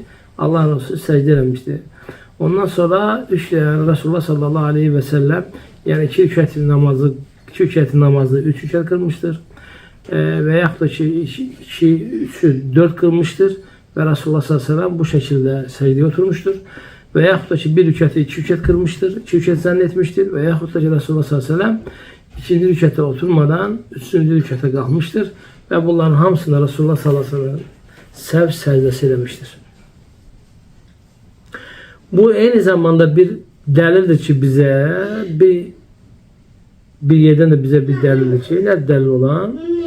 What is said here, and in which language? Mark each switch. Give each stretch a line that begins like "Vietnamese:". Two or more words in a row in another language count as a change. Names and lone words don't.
Turkish: Allah Resulü secde eləmişti. Ondan sonra Resulullah
Arabic: صلى الله عليه وسلم
Turkish: yani 2 rükûetli namazı 3 rükûet kılmıştır. Veyahut da 3'ü 4 kılmıştır. Ve Resulullah
Arabic: صلى الله عليه وسلم
Turkish: bu şekilde secdeye oturmuştur.
Azerbaijani: ve yaxud da ki bir rükəti iki rükət qırmışdır, iki rükət zənn etmişdir və yaxud da ki Resulullah s.ə.v ikinci rükətə oturmadan üçüncü rükətə qalxmışdır və bunların hamısında Resulullah s.ə.v səhv səcdəsi eləmişdir. Bu eyni zamanda bir dəlildir ki bizə bir yerdən də bizə bir dəlildir ki, nə dəlil olan?